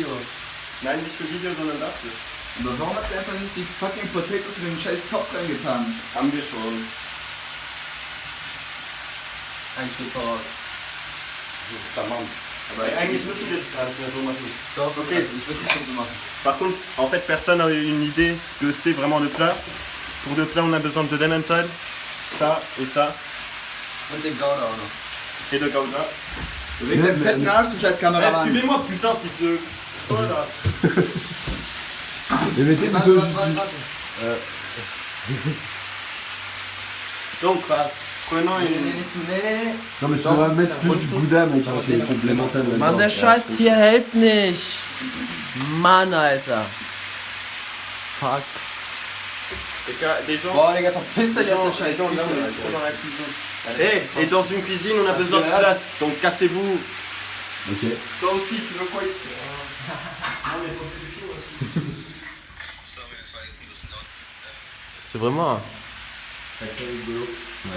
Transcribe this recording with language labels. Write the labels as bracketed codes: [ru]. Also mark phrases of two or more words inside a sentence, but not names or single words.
[de] Nein, nicht für Video, sondern dafür. Aber warum habt ihr einfach nicht die [en] fucking Potatoes [de] in den scheiß Topf reingetan? Haben wir schon. Ein Schritt voraus. Tamam. Aber Eigentlich müssen wir das gar nicht mehr so machen. Doch, Ok. also ich würde es schon so machen. [fr] Par contre, en fait, personne n'a une idée ce que c'est vraiment le plat. Pour le plat, on a besoin de l'emmental, ça et ça, [de] Und den Gouda auch noch. [fr] et de gouda. [de] Leg deinen fetten Arsch, du scheiß Eh, Kameramann. [fr] suivez-moi, putain, fils de... Voilà. Et mettez une [de] Warte, [fr] dose [de] warte, warte. [fr] Donc, prenons [de] Nee, [fr] une... Non mais tu devrais mettre plus du gouda mec, hein, que de l'emmental là-dedans. [de] Mann, der Scheiß hier hält nicht. Mann, Alter. Fuck. [fr] Des gens... [de] Boah, Digga, verpiss dich aus der [fr] Les [de] scheiß [fr] gens, là, on est [de] Küche, [fr] trop dans [de] Alter. [fr] la cuisine. Et dans une cuisine, on a besoin de place. Donc, cassez-vous. Ok. Toi aussi, tu veux quoi ici? Non, mais faut que tu filmes aussi. C'est vraiment... Ouais.